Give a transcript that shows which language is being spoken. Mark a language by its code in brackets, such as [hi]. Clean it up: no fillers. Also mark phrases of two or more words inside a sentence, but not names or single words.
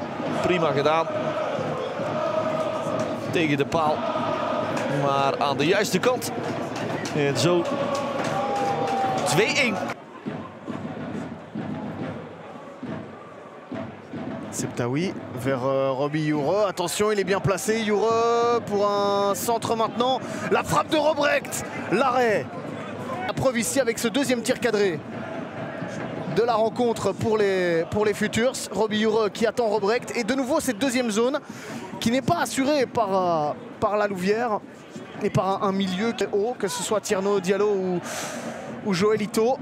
[nl] Prima gedaan. Tegen de paal. Maar aan de juiste kant. En zo 2-1. [fr] Septaoui vers Robbie Jure. Attention, il est bien placé. Jure pour un centre maintenant. La frappe de Robrecht. L'arrêt. La preuve ici avec ce deuxième tir cadré de la rencontre pour les Futurs. Robbie Jure qui attend Robrecht. Et de nouveau cette deuxième zone qui n'est pas assurée par la Louvière et par un milieu haut, que ce soit Tierno Diallo ou Joelito.